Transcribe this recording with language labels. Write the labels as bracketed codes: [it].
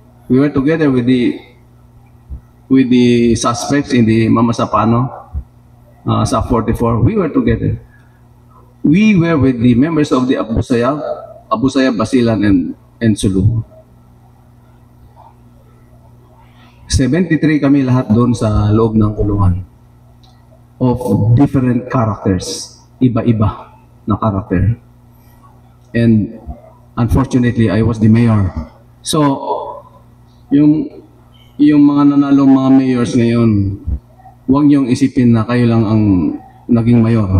[en] We were together with the suspects in the Mama Sapano, sa 44. We were together. We were with the members of the Abu Sayyaf, Basilan, and Sulu. [tl] 73 kami lahat doon sa loob ng kulungan. [en] Of different characters. Iba-iba na character. And unfortunately, I was the mayor. [tl] So, yung mga nanalong mga mayors ngayon, huwag niyong isipin na kayo lang ang naging mayor.